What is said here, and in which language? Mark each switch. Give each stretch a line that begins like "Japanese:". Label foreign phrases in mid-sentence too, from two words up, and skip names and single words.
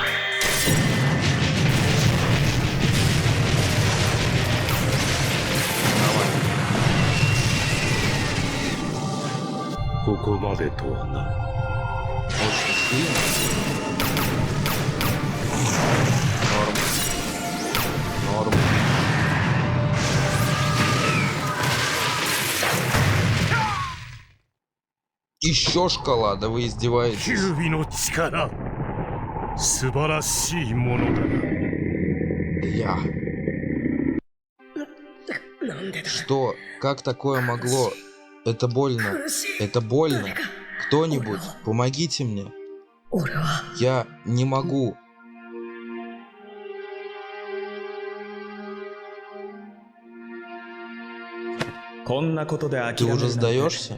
Russian: Давай.
Japanese: ここまでとはな。
Russian: Очень сильно. Норм. Норм. Еще шкала, да вы издеваетесь.
Japanese: キュービの力、素晴らしいものだな。
Russian: Я.
Japanese: なんでだ
Russian: Что? Как такое могло? Это больно.
Japanese: 苦しい
Russian: Это больно.
Japanese: 誰か
Russian: Кто-нибудь, помогите мне.
Japanese: 俺は
Russian: Я не могу. Ты уже сдаешься?